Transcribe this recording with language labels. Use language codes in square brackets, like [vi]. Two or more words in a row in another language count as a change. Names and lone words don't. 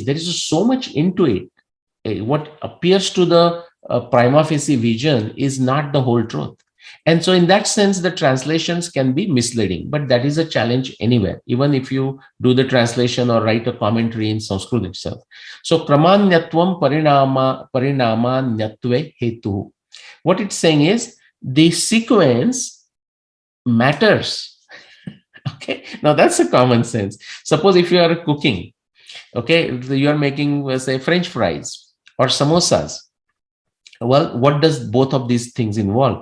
[en] There is so much into it. What appears to the [la] prima facie [en] vision is not the whole truth. And so in that sense, the translations can be misleading, but that is a challenge anywhere, even if you do the translation or write a commentary in Sanskrit itself. [sa] So क्रमान्यत्वं परिणामान्यत्वे हेतु. [en] What it's saying is the sequence matters. Okay, now that's a common sense. Suppose if you are cooking, okay, you are making, say, French fries or samosas. Well, what does both of these things involve?